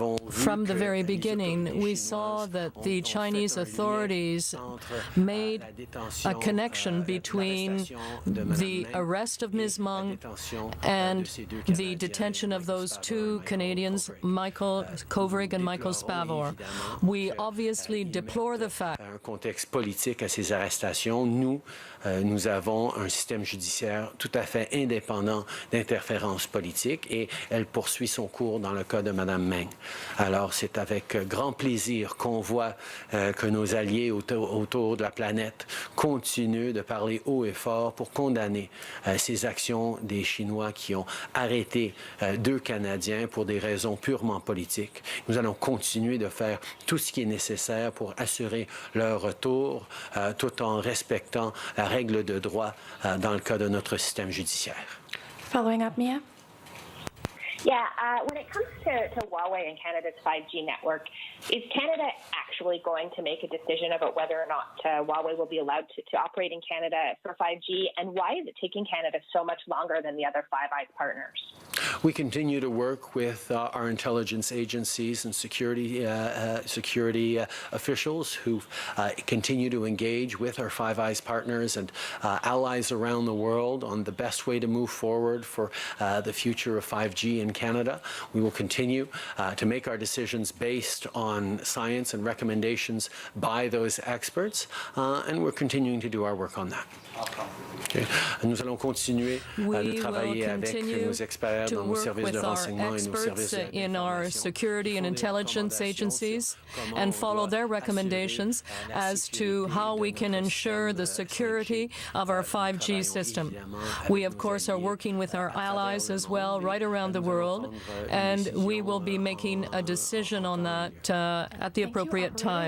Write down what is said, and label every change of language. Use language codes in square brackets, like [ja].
[en] from the very beginning, we saw that the Chinese authorities made a connection between the arrest of Ms. Meng and the detention of those 2 Canadians, Michael Kovrig and Michael Spavor. We obviously deplore the fact. [fr] Un contexte politique à ces arrestations. Nous avons un système judiciaire tout à fait indépendant d'interférences politiques et elle poursuit son cours dans le cas de Madame Meng. Alors, c'est avec grand plaisir qu'on voit que nos alliés autour de la planète continuent de parler haut et fort pour condamner ces actions des Chinois qui ont arrêté 2 Canadiens pour des raisons purement politiques. Nous allons continuer de faire tout ce qui est nécessaire pour assurer leur retour tout en respectant la règle de droit dans le cas de notre système judiciaire. [en] Following up, Mia? Yeah, when it comes to Huawei and Canada's 5G network, is Canada actually going to make a decision about whether or not Huawei will be allowed to operate in Canada for 5G? And why is it taking Canada so much longer than the other Five Eyes partners? We continue to work with our intelligence agencies and security officials who continue to engage with our Five Eyes partners and allies around the world on the best way to move forward for the future of 5G in Canada. We will continue to make our decisions based on science and recommendations by those experts, and we're continuing to do our work on that. Okay. [fr] Nous allons continuer de travailler avec nos experts dans nos services de renseignement et nos services [en] in our security and intelligence agencies and follow their recommendations as to how we can ensure the security of our 5G system. We, of course, are working with our allies as well right around the world, and we will be making a decision on that at the appropriate time.